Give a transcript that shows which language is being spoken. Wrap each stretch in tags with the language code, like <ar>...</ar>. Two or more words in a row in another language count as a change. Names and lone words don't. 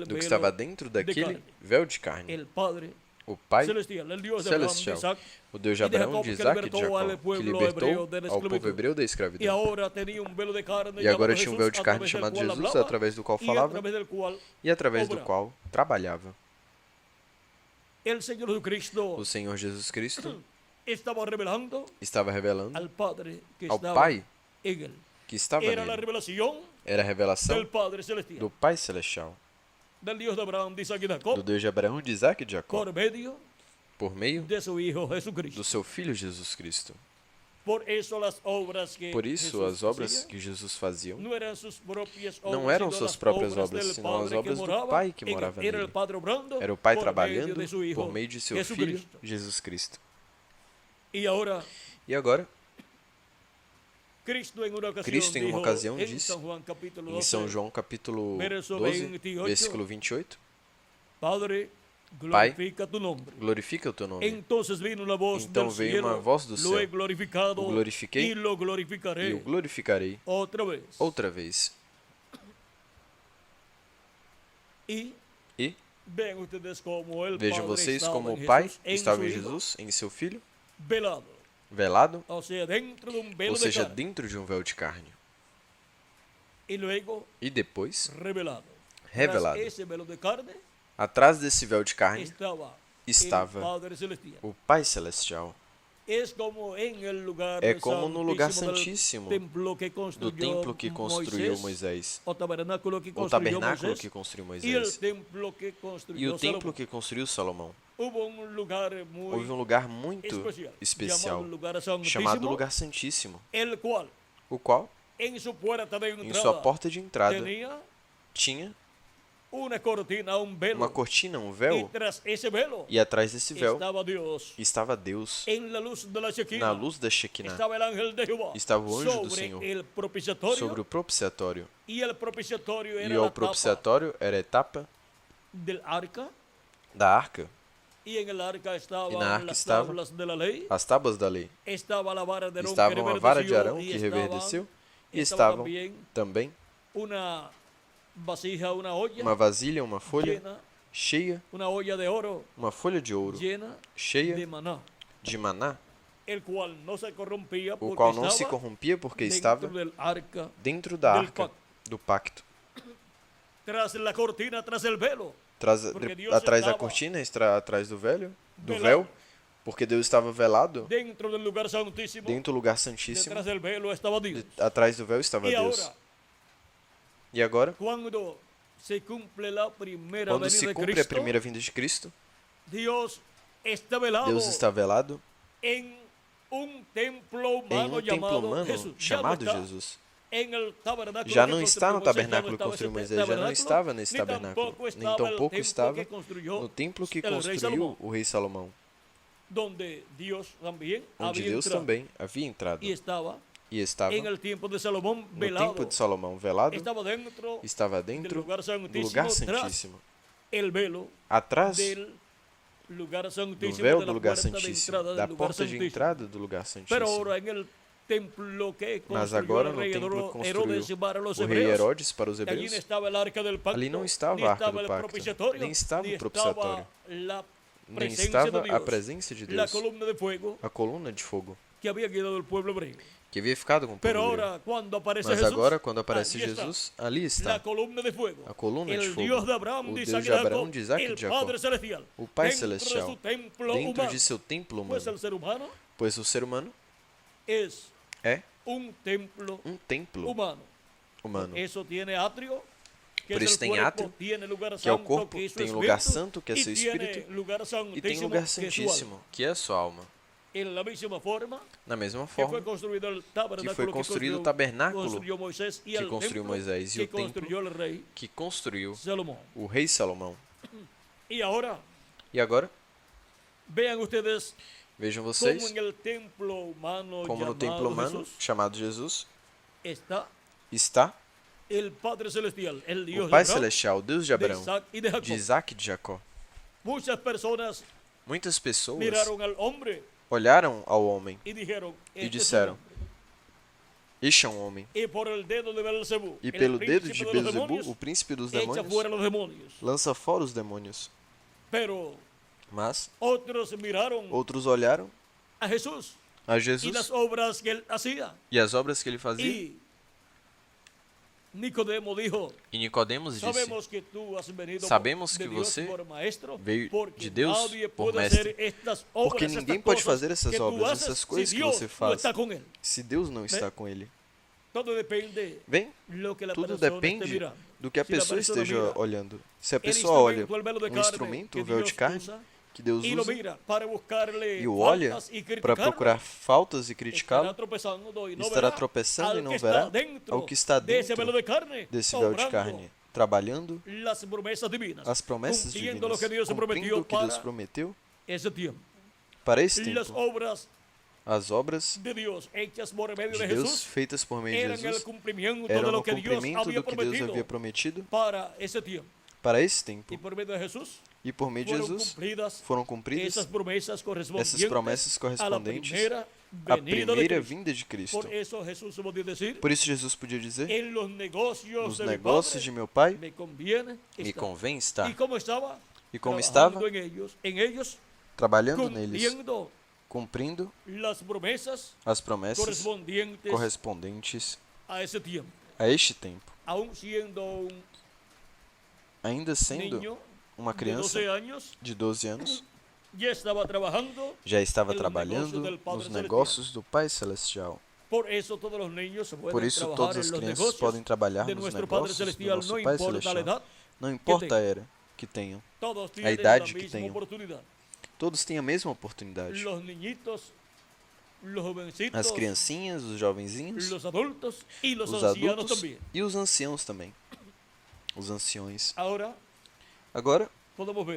<pt>do que</pt> <es>velo</es> <pt>estava dentro de daquele carne. véu de carne.</pt> <es>El Padre</es> <pt>O Pai</pt> <es>Celestial, el Dios de Abraham, de</es> <pt>Celestial,</pt> <es>Isaac</es> <pt>o Deus de</pt> <es>y de</es> <pt>Abraão,</pt> <es>Jacob,</es> <pt>de</pt> <es>que</es> <pt>Isaac e de</pt> <es>libertó</es> <pt>Jacó,</pt> <es>al</es> <pt>que</pt> <es>pueblo</es> <pt>libertou</pt> <es>hebreo de la</es> <pt>ao povo</pt> <es>esclavitud.</es> <pt>hebreu da</pt> <es>Y</es> <pt>escravidão.</pt> <es>ahora tenía un velo de carne</es> <pt>E agora</pt> <es>llamado</es> <pt>tinha um véu de</pt> <es>Jesús, a</es> <pt>carne</pt> <es>través del</es> <pt>chamado</pt> <es>cual</es> <pt>Jesus,</pt> <es>hablaba,</es> <pt>através do qual</pt> <es>y a</es> <pt>falava</pt> <es>través del cual</es> <pt>e através do</pt> <es>obrava.</es> <pt>qual trabalhava.</pt> <es>El Señor Jesucristo</es> <pt>O Senhor Jesus Cristo</pt> <es>estaba revelando</es> <pt>estava revelando</pt> <es>al Padre que</es> <pt>ao</pt> <es>estaba</es> <pt>Pai</pt> <es>en él.</es> <pt>que estava</pt> <es>Era la</es> <pt>nele.</pt> <es>revelación</es> <pt>Era a revelação</pt> <es>del Padre Celestial,</es> <pt>do Pai Celestial,</pt> <es>del Dios de Abraham, de Isaac y de</es> <pt>do</pt> <es>Jacob,</es> <pt>Deus de Abraão, de Isaac e de Jacó,</pt> <es>por medio</es> <pt>por meio</pt> <es>de su Hijo</es> <pt>do</pt> <es>Jesucristo.</es> <pt>seu Filho Jesus Cristo.</pt> <es>Por eso las obras que</es> <pt>Por isso,</pt> <es>Jesús</es> <pt>as obras</pt> <es>hacía</es> <pt>que Jesus fazia</pt> <es>no eran sus propias obras,</es> <pt>não eram</pt> <es>sino</es> <pt>suas</pt> <es>las</es> <pt>próprias</pt> <es>obras</es> <pt>obras,</pt> <es>del</es> <pt>senão as</pt> <es>Padre que</es> <pt>obras do</pt> <es>morava</es> <pt>Pai que</pt> <es>en él.</es> <pt>morava</pt> <es>Era el</es> <pt>nele.</pt> <es>Padre obrando</es> <pt>Era o Pai</pt> <es>por</es> <pt>trabalhando</pt> <es>medio de su Hijo</es> <pt>por meio de seu Filho,</pt> <es>Jesucristo.</es> <pt>Jesus Cristo.</pt> <es>Y ahora,</es> <pt>E agora,</pt> <es>Cristo en una ocasión,</es> <pt>Cristo em uma</pt> <es>dijo,</es> <pt>ocasião</pt> <es>en</es> <pt>disse,</pt> <es>San Juan capítulo</es> <pt>em</pt> <es>12,</es> <pt>São João capítulo</pt> <es>verso</es> <pt>12,</pt> <es>28,</es> <pt>versículo 28,</pt> <es>Padre, glorifica tu nombre.</es> <pt>glorifica o teu nome.</pt> <es>Entonces vino una voz</es> <pt>Então</pt> <es>del</es> <pt>veio</pt> <es>cielo,</es> <pt>uma voz do</pt> <es>lo he</es> <pt>céu.</pt> <es>glorificado</es> <pt>O glorifiquei</pt> <es>y lo</es> <pt>E</pt> <es>glorificaré</es> <pt>o glorificarei</pt> <es>otra vez.</es> <pt>outra vez.</pt> <es>Y</es> <pt>E</pt> <es>vean ustedes como el</es> <pt>vejam</pt> <es>Padre</es> <pt>vocês</pt> <es>estaba</es> <pt>como</pt> <es>en</es> <pt>o Pai</pt> <es>Jesús, en</es> <pt>estava</pt> <es>su</es> <pt>em</pt> <es>Hijo,</es> <pt>Jesus, em seu Filho,</pt> <es>velado,</es> <pt>velado,</pt> <es>o sea, dentro de un velo</es> <pt>ou</pt> <es>de</es> <pt>seja,</pt> <es>carne,</es> <pt>dentro de um véu de carne.</pt> <es>y luego</es> <pt>E depois,</pt> <es>revelado.</es> <pt>revelado.</pt> <es>Tras ese velo de carne</es> <pt>Atrás desse véu de carne</pt> <es>estaba</es> <pt>estava</pt> <es>el Padre Celestial.</es> <pt>o Pai Celestial.</pt> <es>Es como en el lugar</es> <pt>É como no lugar</pt> <es>santísimo</es> <pt>santíssimo</pt> <es>del templo que</es> <pt>do</pt> <es>construyó</es> <pt>templo que construiu Moisés, o tabernáculo que o</pt> <es>construyó</es> <pt>tabernáculo</pt> <es>Moisés,</es> <pt>que construiu</pt> <es>y el</es> <pt>Moisés,</pt> <es>templo que</es> <pt>e</pt> <es>construyó</es> <pt>o templo</pt> <es>Salomón.</es> <pt>que construiu Salomão.</pt> <es>Hubo un lugar muy</es> <pt>Houve um lugar muito</pt> <es>especial,</es> <pt>especial,</pt> <es>llamado lugar santísimo,</es> <pt>chamado Lugar Santíssimo,</pt> <es>el cual</es> <pt>o qual,</pt> <es>en su puerta de</es> <pt>em</pt> <es>entrada</es> <pt>sua porta de entrada,</pt> <es>tenía</es> <pt>tinha</pt> <es>una cortina, un velo,</es> <pt>uma cortina, um</pt> <es>y</es> <pt>véu,</pt> <es>tras ese velo</es> <pt>e atrás desse véu</pt> <es>estaba Dios.</es> <pt>estava Deus.</pt> <es>En la luz de la</es> <pt>Na</pt> <es>Shekinah</es> <pt>luz da Shekinah</pt> <es>estaba el ángel de Jehová</es> <pt>estava o anjo do</pt> <es>sobre</es> <pt>Senhor</pt> <es>el propiciatorio,</es> <pt>sobre o propiciatório.</pt> <es>y el propiciatorio</es> <pt>E</pt> <es>era</es> <pt>o</pt> <es>la tapa</es> <pt>propiciatório era a etapa</pt> <es>del arca,</es> <pt>da arca,</pt> <es>Y en el arca</es> <pt>E</pt> <es>estaban</es> <pt>na arca</pt> <es>las</es> <pt>estava</pt> <es>tablas de la ley,</es> <pt>as tábuas da lei.</pt> <es>estaba la vara de Aarón que</es> <pt>Estava uma vara de</pt> <es>reverdeció,</es> <pt>Arão</pt> <es>y</es> <pt>que reverdeceu e</pt> <es>estaba</es> <pt>estavam</pt> <es>también</es> <pt>também</pt> <es>una vasija, una olla</es> <pt>uma vasilha, uma folha</pt> <es>llena,</es> <pt>cheia,</pt> <es>una olla de oro</es> <pt>uma folha de ouro</pt> <es>llena</es> <pt>cheia</pt> <es>de maná,</es> <pt>de maná,</pt> <es>el cual no se corrompía</es> <pt>o</pt> <es>porque</es> <pt>qual não se</pt> <es>estaba</es> <pt>corrompia porque</pt> <es>dentro</es> <pt>estava</pt> <es>del arca,</es> <pt>dentro da</pt> <es>del</es> <pt>arca</pt> <es>pacto.</es> <pt>do pacto.</pt> <es>tras la cortina, tras el velo.</es> <pt>Porque Deus Atrás da estava cortina, atrás do velado. véu, porque Deus estava velado.</pt> <es>Dentro del lugar santísimo,</es> <pt>Dentro do lugar santíssimo,</pt> <es>detrás del velo estaba Dios.</es> <pt>atrás do véu estava</pt> <es>Y</es> <pt>Deus.</pt> <es>ahora,</es> <pt>E agora,</pt> <es>cuando se cumple la primera</es> <pt>quando</pt> <es>venida</es> <pt>se</pt> <es>de</es> <pt>cumpre a</pt> <es>Cristo,</es> <pt>primeira vinda de Cristo,</pt> <es>Dios está velado</es> <pt>Deus está velado</pt> <es>en un templo</es> <pt>em</pt> <es>humano</es> <pt>um templo</pt> <es>llamado</es> <pt>humano</pt> <es>Jesús.</es> <pt>chamado</pt> <es>ya no está</es> <pt>Jesus.</pt> <es>en el tabernáculo</es> <pt>Já</pt> <es>que</es> <pt>não está no</pt> <es>construyó Moisés,</es> <pt>tabernáculo que construiu Moisés, já não estava nesse</pt> <es>ni</es> <pt>tabernáculo,</pt> <es>tampoco</es> <pt>nem</pt> <es>estaba el</es> <pt>tampouco</pt> <es>templo</es> <pt>estava</pt> <es>que construyó</es> <pt>no templo que</pt> <es>el rey</es> <pt>construiu</pt> <es>Salomón,</es> <pt>o rei Salomão,</pt> <es>donde Dios también</es> <pt>onde</pt> <es>había</es> <pt>Deus</pt> <es>entrado</es> <pt>também havia entrado</pt> <es>y estaba</es> <pt>e estava</pt> <es>en el tiempo de Salomón</es> <pt>no</pt> <es>velado.</es> <pt>templo de Salomão velado,</pt> <es>Estaba dentro</es> <pt>dentro</pt> <es>del lugar</es> <pt>do lugar</pt> <es>santísimo, tras</es> <pt>santíssimo,</pt> <es>el velo</es> <pt>atrás</pt> <es>del lugar</es> <pt>do</pt> <es>santísimo,</es> <pt>véu</pt> <es>de</es> <pt>do</pt> <es>la</es> <pt>lugar</pt> <es>puerta de</es> <pt>santíssimo,</pt> <es>entrada</es> <pt>da</pt> <es>del lugar</es> <pt>porta de</pt> <es>santísimo.</es> <pt>entrada do lugar</pt> <es>Pero</es> <pt>santíssimo.</pt> <es>ahora en el templo que</es> <pt>Mas</pt> <es>construyó</es> <pt>agora</pt> <es>el</es> <pt>no</pt> <es>rey</es> <pt>templo que</pt> <es>Herodes</es> <pt>construiu</pt> <es>para los</es> <pt>o rei</pt> <es>hebreos,</es> <pt>Herodes para os</pt> <es>allí</es> <pt>hebreus,</pt> <es>no estaba el arca del pacto,</es> <pt>ali não estava</pt> <es>ni</es> <pt>a arca estava do</pt> <es>el</es> <pt>pacto,</pt> <es>propiciatorio,</es> <pt>nem estava</pt> <es>ni</es> <pt>o propiciatório,</pt> <es>estaba la</es> <pt>nem</pt> <es>presencia</es> <pt>estava</pt> <es>de</es> <pt>a</pt> <es>Dios,</es> <pt>presença de</pt> <es>la</es> <pt>Deus,</pt> <es>columna de fuego</es> <pt>a coluna de fogo,</pt> <es>que había quedado del pueblo hebreo.</es> <pt>que havia ficado com o</pt> <es>Pero</es> <pt>povo hebreu.</pt> <es>ahora cuando aparece</es> <pt>Mas</pt> <es>Jesús,</es> <pt>agora, quando aparece</pt> <es>allí está,</es> <pt>Jesus, ali</pt> <es>la</es> <pt>está</pt> <es>columna de fuego,</es> <pt>a coluna de</pt> <es>el</es> <pt>fogo,</pt> <es>Dios de Abraham,</es> <pt>o</pt> <es>de</es> <pt>Deus</pt> <es>Isaac</es> <pt>de</pt> <es>y</es> <pt>Abraão,</pt> <es>Jacob,</es> <pt>de Isaac e</pt> <es>el</es> <pt>de Jacó,</pt> <es>Padre celestial,</es> <pt>o Pai</pt> <es>dentro de</es> <pt>celestial,</pt> <es>su templo</es> <pt>dentro</pt> <es>humano.</es> <pt>de seu templo</pt> <es>Pues</es> <pt>humano,</pt> <es>el ser humano</es> <pt>pois o ser humano</pt> <es>es</es> <pt>é</pt> <es>un templo</es> <pt>templo</pt> <es>humano.</es> <pt>humano.</pt> <es>Eso tiene atrio, que</es> <pt>Por</pt> <es>es</es> <pt>isso</pt> <es>el</es> <pt>tem</pt> <es>cuerpo,</es> <pt>átrio,</pt> <es>tiene lugar</es> <pt>que é o</pt> <es>santo,</es> <pt>corpo,</pt> <es>que es su</es> <pt>tem lugar</pt> <es>espíritu,</es> <pt>santo, que é</pt> <es>y</es> <pt>seu</pt> <es>tiene</es> <pt>espírito,</pt> <es>lugar</es> <pt>e tem</pt> <es>santísimo,</es> <pt>lugar</pt> <es>que es su alma.</es> <pt>santíssimo, que é a sua alma.</pt> <es>En la misma forma</es> <pt>Na mesma</pt> <es>que fue</es> <pt>forma</pt> <es>construido el</es> <pt>que</pt> <es>tabernáculo</es> <pt>foi construído o tabernáculo</pt> <es>construyó Moisés y</es> <pt>que</pt> <es>el</es> <pt>construiu</pt> <es>templo</es> <pt>Moisés e</pt> <es>que</es> <pt>o templo</pt> <es>construyó el rey</es> <pt>que construiu</pt> <es>Salomón.</es> <pt>o rei Salomão.</pt> <es>Y ahora</es> <pt>E agora,</pt> <es>vean ustedes</es> <pt>vejam</pt> <es>cómo</es> <pt>vocês,</pt> <es>en el templo humano</es> <pt>como no templo</pt> <es>llamado</es> <pt>humano</pt> <es>Jesús</es> <pt>chamado Jesus</pt> <es>está</es> <pt>está</pt> <es>el Padre Celestial, el Dios</es> <pt>o de Pai</pt> <es>Abraham,</es> <pt>Celestial, Deus de</pt> <es>de</es> <pt>Abraão,</pt> <es>Isaac y de Jacob.</es> <pt>de Isaac e de Jacó.</pt> <es>Muchas personas</es> <pt>Muitas pessoas</pt> <es>miraron al hombre</es> <pt>olharam ao homem</pt> <es>y dijeron,</es> <pt>e</pt> <es>"Este es un</es> <pt>disseram:</pt> <es>hombre".</es> <pt>Este é um homem.</pt> <es>Y por el dedo de Belzebú,</es> <pt>E</pt> <es>el</es> <pt>pelo dedo</pt> <es>príncipe</es> <pt>de</pt> <es>de los</es> <pt>Beelzebub,</pt> <es>demonios,</es> <pt>o príncipe dos</pt> <es>echa</es> <pt>demônios,</pt> <es>fuera los demonios.</es> <pt>lança fora os demônios.</pt> <es>Pero</es> <pt>Mas</pt> <es>otros miraron</es> <pt>outros olharam</pt> <es>a Jesús</es> <pt>a</pt> <es>y</es> <pt>Jesus</pt> <es>las obras que él hacía.</es> <pt>e as obras que ele fazia.</pt> <es>Y Nicodemo dijo,</es> <pt>E Nicodemos disse:</pt> <es>sabemos que tú has venido</es> <pt>Sabemos</pt> <es>de</es> <pt>que</pt> <es>Dios</es> <pt>você</pt> <es>por maestro,</es> <pt>veio</pt> <es>porque</es> <pt>de Deus</pt> <es>nadie</es> <pt>por</pt> <es>puede</es> <pt>mestre.</pt> <es>hacer estas obras,</es> <pt>Porque</pt> <es>estas</es> <pt>ninguém pode</pt> <es>cosas</es> <pt>fazer essas</pt> <es>que tú</es> <pt>obras,</pt> <es>haces</es> <pt>essas coisas</pt> <es>si</es> <pt>que</pt> <es>Dios</es> <pt>você</pt> <es>no</es> <pt>faz,</pt> <es>está con él.</es> <pt>se Deus não está com ele.</pt> <es>Todo depende</es> <pt>Bem,</pt> <es>lo que la</es> <pt>tudo</pt> <es>persona esté</es> <pt>depende</pt> <es>mirando.</es> <pt>do que a</pt> <es>Se la</es> <pt>pessoa</pt> <es>persona</es> <pt>esteja</pt> <es>mira</es> <pt>olhando. Se a</pt> <es>el</es> <pt>pessoa olha</pt> <es>instrumento, el velo de</es> <pt>um</pt> <es>carne</es> <pt>instrumento,</pt> <es>que</es> <pt>um véu de</pt> <es>Dios</es> <pt>carne,</pt> <es>usa,</es> <pt>que Deus</pt> <es>y lo</es> <pt>usa,</pt> <es>mira para buscarle</es> <pt>e o olha</pt> <es>faltas y</es> <pt>para</pt> <es>criticarlo,</es> <pt>procurar faltas e</pt> <es>estará</es> <pt>criticá-lo,</pt> <es>tropezando y no</es> <pt>estará</pt> <es>verá</es> <pt>tropeçando</pt> <es>al</es> <pt>e não</pt> <es>que está</es> <pt>verá</pt> <es>dentro</es> <pt>ao que está</pt> <es>de ese</es> <pt>dentro</pt> <es>velo de carne,</es> <pt>desse véu de</pt> <es>obrando</es> <pt>carne, trabalhando</pt> <es>las promesas divinas,</es> <pt>as promessas</pt> <es>cumpliendo</es> <pt>divinas,</pt> <es>lo que Dios</es> <pt>cumprindo</pt> <es>prometió</es> <pt>o que Deus</pt> <es>para</es> <pt>prometeu</pt> <es>ese tiempo.</es> <pt>para esse</pt> <es>Las</es> <pt>tempo.</pt> <es>obras</es> <pt>As obras</pt> <es>de Dios hechas por medio</es> <pt>de de Deus</pt> <es>Jesús</es> <pt>feitas por meio de</pt> <es>eran el</es> <pt>Jesus</pt> <es>cumplimiento</es> <pt>eram</pt> <es>de</es> <pt>no</pt> <es>lo que Dios</es> <pt>cumprimento</pt> <es>había</es> <pt>do que Deus</pt> <es>prometido</es> <pt>havia prometido</pt> <es>para ese tiempo.</es> <pt>para esse tempo.</pt> <es>Y por medio de Jesús</es> <pt>E por meio de</pt> <es>fueron</es> <pt>Jesus</pt> <es>cumplidas</es> <pt>foram cumpridas</pt> <es>esas promesas correspondientes</es> <pt>essas promessas</pt> <es>a la</es> <pt>correspondentes</pt> <es>primera</es> <pt>à</pt> <es>venida de</es> <pt>primeira</pt> <es>Cristo.</es> <pt>vinda de Cristo.</pt> <es>Por eso Jesús podía decir,</es> <pt>Por isso Jesus podia dizer:</pt> <es>en los negocios</es> <pt>nos</pt> <es>de mi</es> <pt>negócios</pt> <es>Padre</es> <pt>de meu Pai</pt> <es>me conviene</es> <pt>me</pt> <es>estar.</es> <pt>convém</pt> <es>¿Y</es> <pt>estar.</pt> <es>cómo estaba?</es> <pt>E como</pt> <es>Trabajando</es> <pt>estava,</pt> <es>en ellos</es> <pt>trabalhando neles,</pt> <es>cumpliendo</es> <pt>cumprindo</pt> <es>las promesas</es> <pt>as promessas</pt> <es>correspondientes</es> <pt>correspondentes</pt> <es>a ese tiempo.</es> <pt>a este tempo.</pt> <es>Aún siendo un</es> <pt>Ainda sendo</pt> <es>niño</es> <pt>uma</pt> <es>de</es> <pt>criança</pt> <es>12 años,</es> <pt>de 12 anos,</pt> <es>ya estaba trabajando.</es> <pt>já estava</pt> <es>em los</es> <pt>trabalhando</pt> <es>negócios del Padre</es> <pt>nos</pt> <es>Celestial.</es> <pt>negócios do Pai Celestial.</pt> <es>Por eso todos los niños pueden</es> <pt>Por isso,</pt> <es>trabajar</es> <pt>todas</pt> <es>en</es> <pt>as</pt> <es>los</es> <pt>crianças</pt> <es>negocios</es> <pt>podem trabalhar</pt> <es>de</es> <pt>nos</pt> <es>nuestro Padre</es> <pt>negócios do</pt> <es>Celestial,</es> <pt>nosso</pt> <es>no</es> <pt>Pai</pt> <es>importa la</es> <pt>Celestial.</pt> <es>edad,</es> <pt>Não importa a era que tenham,</pt> <es>todos tienen</es> <pt>idade</pt> <es>la</es> <pt>que</pt> <es>misma</es> <pt>tenham.</pt> <es>oportunidad.</es> <pt>Todos têm a mesma oportunidade.</pt> <es>Los niñitos, los jovencitos,</es> <pt>As criancinhas, os jovenzinhos,</pt> <es>los adultos y los</es> <pt>os</pt> <es>ancianos</es> <pt>adultos</pt> <es>también.</es> <pt>e os anciãos também. Os anciões.</pt> <es>Ahora</es> <pt>Agora,</pt> <es>podemos ver</es>